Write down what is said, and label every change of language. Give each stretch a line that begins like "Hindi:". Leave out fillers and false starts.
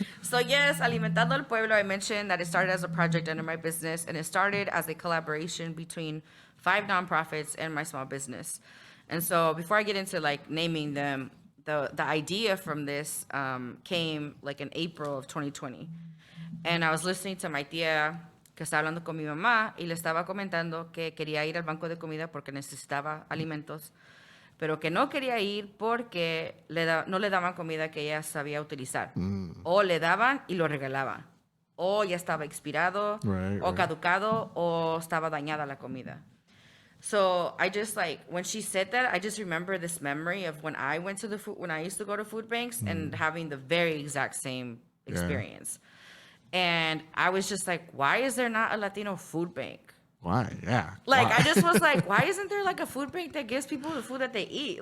English: So yes, Alimentando el Pueblo, I mentioned that it started as a project under my business, and it started as a collaboration between 5 nonprofits and my small business. And so before I get into like naming them, the idea from this came like in April of 2020. And I was listening to my
Spanish: tía que estaba hablando con mi mamá y le estaba comentando que quería ir al banco de comida porque necesitaba alimentos, pero que no quería ir porque no le daban comida que ella sabía utilizar. O le daban y lo regalaban. O ya estaba expirado, o caducado, o estaba dañada la comida.
English: So I just like, when she said that, I just remember this memory of when I went to when I used to go to food banks and having the very exact same experience. And I was just like, why is there not a Latino food bank? Why? Yeah. Like, Why? I just was like, why isn't there like a food bank that gives people the food that they eat?